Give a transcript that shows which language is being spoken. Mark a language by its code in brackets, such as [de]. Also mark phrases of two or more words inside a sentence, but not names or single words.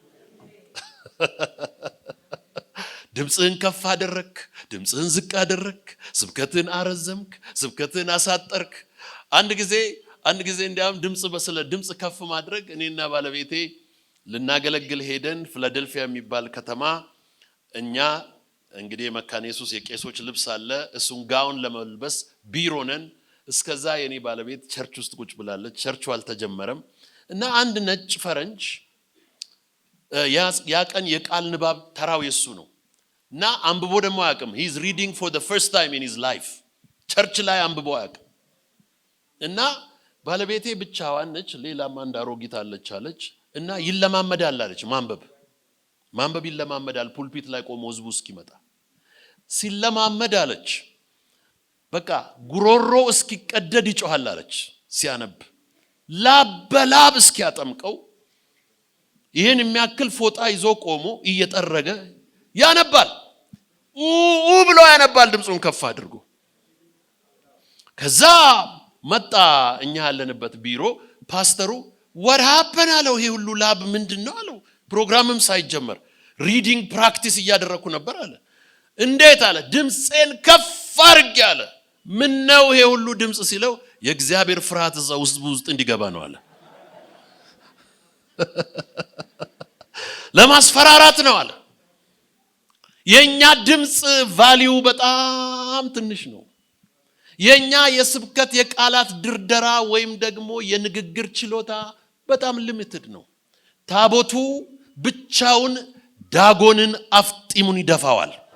[am] ድምጽህን ከፍ አደረክ፣ ድምጽህን ዝቅ አደረክ፣ ስብከትን አረዘምክ፣ ስብከትን አሳጠርክ። አንድ ጊዜ እንዲያውም ድምጽ ከፍ ማድረግ እኔና ባለቤቴ ልናገለግል ሄደን ፊላደልፊያ የሚባል ከተማ፣ እኛ እንግዲህ መካነ ኢየሱስ የቄሶች ልብስ አለ፣ እሱን ጋውን ለመልበስ ቢሮ ነን። እስከዛ የኔ ባለቤት ቸርች ውስጥ ቁጭ ብላለች። ቸርቹ አልተጀመረም እና አንድ ነጭ ፈረንጅ ያ ቀን የቃል ንባብ ተራው የሱ ነው እና አንብቦ ደግሞ አያውቅም። [en] he is reading for the first time in his life [am] ቸርች ላይ አንብቦ አያውቅም። እና ባለቤቴ ብቻዋን ነች፣ ሌላም አንድ አሮጊት አለች እና ይለማመዳል አለች። ማንበብ ይለማመዳል። ፑልፒት ላይ ቆሞ ህዝቡ እስኪመጣ ሲለማመድ አለች በቃ ጉሮሮ እስኪቀደድ ይጮሃል አለች። ሲያነብ ላብ በላብ እስኪያጠምቀው ይህን የሚያክል ፎጣ ይዞ ቆሞ እየጠረገ ያነባል። ብሎ ያነባል ድምፁን ከፍ አድርጎ። ከዛ መጣ እኛ ያለንበት ቢሮ ፓስተሩ [en] what happened [am] አለው። ይሄ ሁሉ ላብ ምንድነው አለው። ፕሮግራምም ሳይጀመር [en] reading practice [am] እያደረኩ ነበር አለ። እንዴት አለ። ድምፄን ከፍ አድርጌ አለ። ምን ነው ይሄ ሁሉ ድምጽ ሲለው የእግዚአብሔር ፍርሃት እዛ ውስጥ እንዲገባ ነው አለ። ለማስፈራራት ነው አለ። የኛ ድምጽ ቫልዩ በጣም ትንሽ ነው። የኛ የስብከት የቃላት ድርደራ ወይም ደግሞ የንግግር ችሎታ በጣም ሊሚትድ ነው። ታቦቱ ብቻውን ዳጎንን አፍጢሙን ይደፋዋል።